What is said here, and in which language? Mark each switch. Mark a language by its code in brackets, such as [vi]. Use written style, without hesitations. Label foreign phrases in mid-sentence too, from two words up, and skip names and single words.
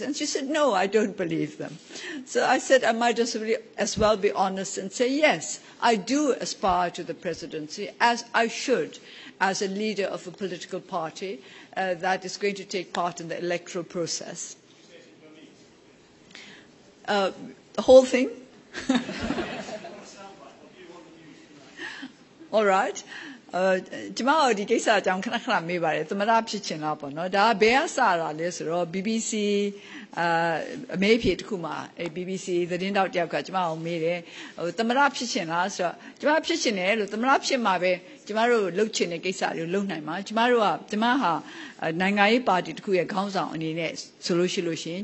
[en] And she said, no, I don't believe them. So I said, I might as well be honest and say, yes, I do aspire to the presidency, as I should, as a leader of a political party that is going to take part in the electoral process. The whole thing? All right. [my] ကျမတို့ဒီကိစ္စအကြောင်းခဏခဏမေးပါတယ်သမရဖြစ်ချင်လားပေါ့နော်ဒါဘယ်ကစတာလဲဆိုတော့ BBC အမေးဖြေတစ်ခုမှာ BBC သတင်းတောက်တယောက်ကကျမအောင်မေးတယ်သမရဖြစ်ချင်လားဆိုတော့ကျမဖြစ်ချင်တယ်လို့သမရဖြစ်မှာပဲကျမတို့လှုပ်ချင်တဲ့ကိစ္စတွေကိုလုပ်နိုင်မှာကျမဟာနိုင်ငံရေးပါတီတစ်ခုရဲ့ခေါင်းဆောင်အနေနဲ့ဆိုလို့ရှိရင်